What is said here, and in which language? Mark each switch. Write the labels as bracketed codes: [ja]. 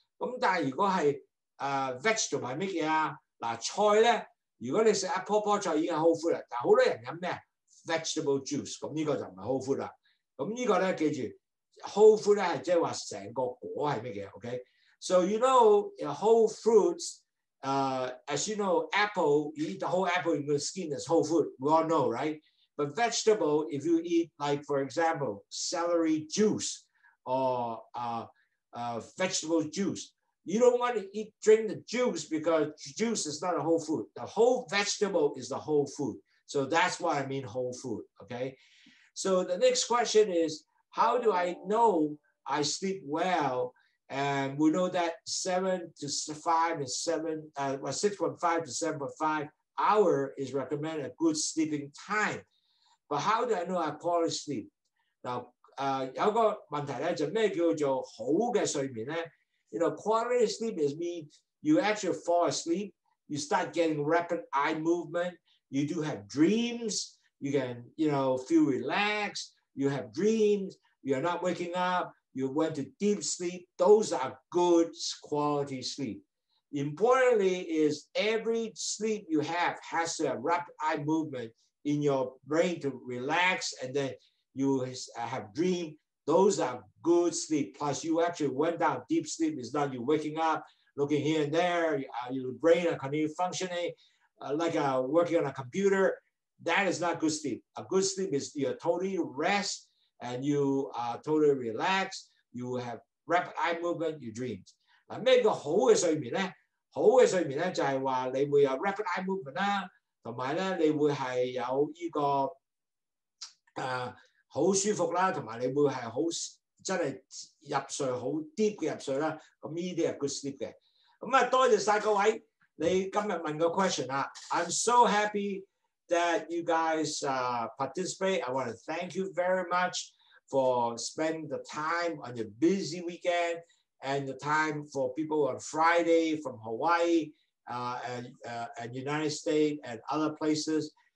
[yue] 咁但係如果係vegetable 係乜嘢啊？嗱菜咧，如果你食一棵菜已經係 whole fruit 啦，但係好多人飲咩 vegetable juice， 咁呢個就唔係 whole fruit 啦。咁呢個咧記住 whole fruit 咧係即係話成個果係乜嘢 ？OK， [en] so you know whole fruits。 As you know, apple, you eat the whole apple in the skin as whole food. We all know, right? But vegetable, if you eat, like for example, celery juice or vegetable juice, you don't want to drink the juice because juice is not a whole food. The whole vegetable is the whole food. So that's why I mean whole food. Okay. So the next question is, how do I know I sleep well? And we know that 7 to 5 and 6.5 to 7.5 hours is recommended a good sleeping time. But how do I know I quality sleep? [yue] Now, 有個問題咧，就咩叫做好嘅睡眠咧？ [en] You know, quality sleep is mean you actually fall asleep, you start getting rapid eye movement, you do have dreams, you can, feel relaxed, you have dreams, you're not waking up. You went to deep sleep. Those are good quality sleep. Importantly is every sleep you have has to have rapid eye movement in your brain to relax, and then you have dream. Those are good sleep. Plus you actually went down deep sleep. It's not you waking up, looking here and there, your brain are continue functioning like working on a computer. that is not good sleep. A good sleep is you're totally rest and you are totally relaxed. You have rapid eye movement, you dream. [yue] 咩叫好嘅睡眠咧？好嘅睡眠咧就係話你會有 rapid eye movement 啦，同埋咧你會係有呢個好舒服啦，同埋你會係好真係入睡好 deep 嘅入睡啦。咁呢啲係 good sleep 嘅。咁啊，多謝晒各位，你今日問個 question 啦。 [en] I'm so happy that you guys participate. I want to thank you very much for spending the time on your busy weekend and the time for people on Friday from Hawaii and United States and other places.